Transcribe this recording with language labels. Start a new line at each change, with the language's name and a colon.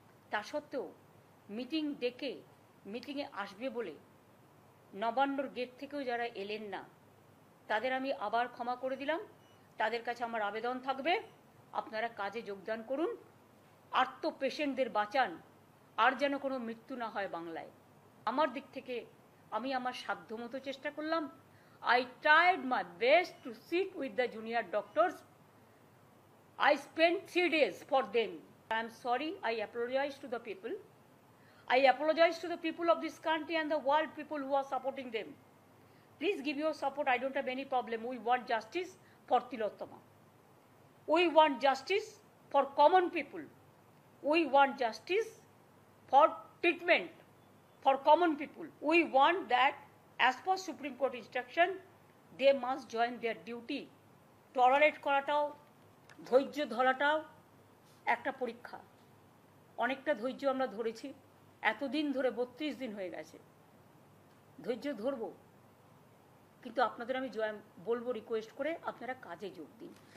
Bangla: তা সত্ত্বেও মিটিং ডেকে মিটিংয়ে আসবে বলে নবান্নর গেট থেকেও যারা এলেন না, তাদের আমি আবার ক্ষমা করে দিলাম। তাদের কাছে আমার আবেদন থাকবে, আপনারা কাজে যোগদান করুন, আর্ত পেশেন্টদের বাঁচান, আর যেন কোনো মৃত্যু না হয় বাংলায়। আমার দিক থেকে আমি আমার সাধ্যমতো চেষ্টা করলাম।
English: I tried my best to sit with the junior doctors. I spent 3 days for them. I am sorry, I apologize to the people. I apologize to the people of this country and the world people who are supporting them. Please give your support, I don't have any problem. We want justice for Tilottama. We want justice for common people. We want justice for treatment for common people. We want that as per Supreme Court instruction, they must join their duty.
Bangla: Tolerate করাটাও, ধৈর্য ধরাটাও একটা পরীক্ষা। অনেকটা ধৈর্য আমরা ধরেছি, এতদিন ধরে 32 দিন হয়ে গেছে। ধৈর্য ধরবো, কিন্তু আপনাদের আমি বলবো রিকোয়েস্ট করে আপনারা কাজে যোগ দিন।